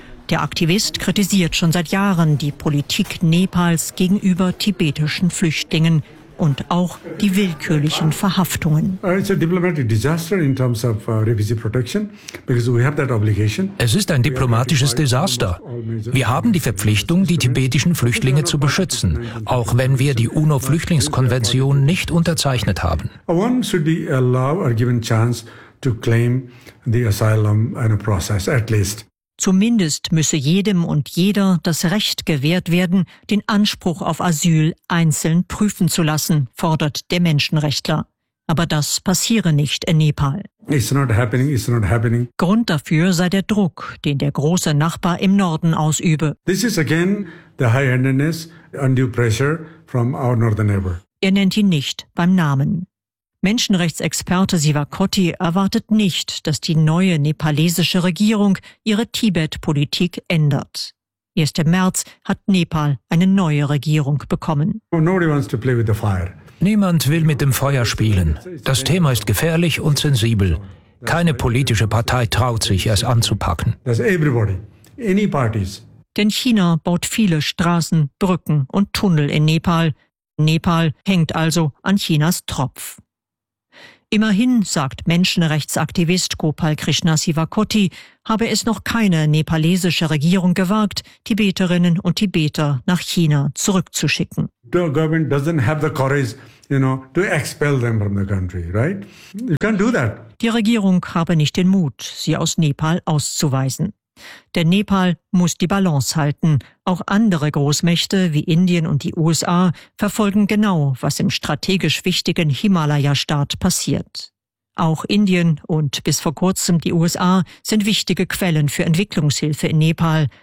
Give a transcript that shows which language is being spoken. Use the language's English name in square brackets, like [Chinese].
[German] Der Aktivist kritisiert schon seit Jahren die Politik Nepals gegenüber tibetischen Flüchtlingen und auch die willkürlichen Verhaftungen. Es ist ein diplomatisches Desaster. Wir haben die Verpflichtung, die tibetischen Flüchtlinge zu beschützen, auch wenn wir die UNO-Flüchtlingskonvention nicht unterzeichnet haben. [English] One should be allowed or given chance to claim the asylum in a process, at least. [German] Zumindest müsse jedem und jeder das Recht gewährt werden, den Anspruch auf Asyl einzeln prüfen zu lassen, fordert der Menschenrechtler. Aber das passiere nicht in Nepal. [English] It's not happening. [German] Grund dafür sei der Druck, den der große Nachbar im Norden ausübe. [English] This is again the high-handedness, undue pressure from our northern neighbor. [German] Er nennt ihn nicht beim Namen. Menschenrechtsexperte Sivakoti erwartet nicht, dass die neue nepalesische Regierung ihre Tibet-Politik ändert. Erst im März hat Nepal eine neue Regierung bekommen. [English] Nobody wants to play with the fire. [German] Niemand will mit dem Feuer spielen. Das Thema ist gefährlich und sensibel. Keine politische Partei traut sich, es anzupacken. Denn China baut viele Straßen, Brücken und Tunnel in Nepal. Nepal hängt also an Chinas Tropf. Immerhin, sagt Menschenrechtsaktivist Gopal Krishna Sivakoti, habe es noch keine nepalesische Regierung gewagt, Tibeterinnen und Tibeter nach China zurückzuschicken. [English] The government doesn't have the courage, you know, to expel them from the country, right? You can't do that. [German] Die Regierung habe nicht den Mut, sie aus Nepal auszuweisen. Denn Nepal muss die Balance halten. Auch andere Großmächte wie Indien und die USA verfolgen genau, was im strategisch wichtigen Himalaya-Staat passiert. Auch Indien und bis vor kurzem die USA sind wichtige Quellen für Entwicklungshilfe in Nepal.